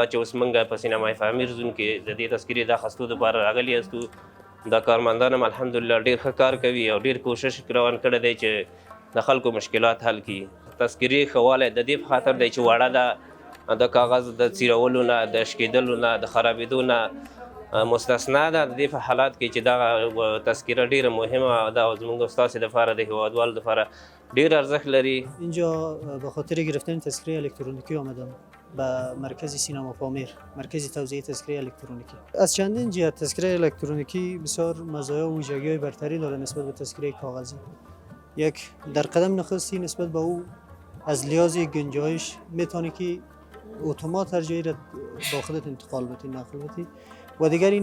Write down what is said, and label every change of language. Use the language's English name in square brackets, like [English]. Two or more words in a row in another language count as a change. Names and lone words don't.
[Pashto] چې اوس موږ په سینمای پامیر زون کې د دې تذکرې د اخیستو دپاره راغلي یاستو دا کارمندان هم الحمدلله ډیر ښه کار کوي او ډیر کوشش روان کړی دی چې د خلکو مشکلات حل کړي تذکرې ښه والی د دې په خاطر دی چې واړه ده د کاغذ د څیرولو نه د شکېدلو نه د خرابېدو نه مستثنا ده د دې په حالات کې چې دا تذکره ډیره مهمه ده او زموږ ستاسې دپاره د هیوادوالو دپاره ډیر ارزښت لري [Persian] اینجا به خاطر گرفتن تذکره الکترونیکی آمدم به مرکز سینما پامیر مرکز توزیع تذکره الکترونیکی از چندین جهت تذکره الکترونیکی بسیار مزایا و ویژگی‌های برتری داره نسبت به تذکره کاغذی یک در قدم نخستی نسبت به او از لحاظ گنجایش میتونی که اتومات هر جایی را با خودت انتقال بدی نقل بدی و دیگری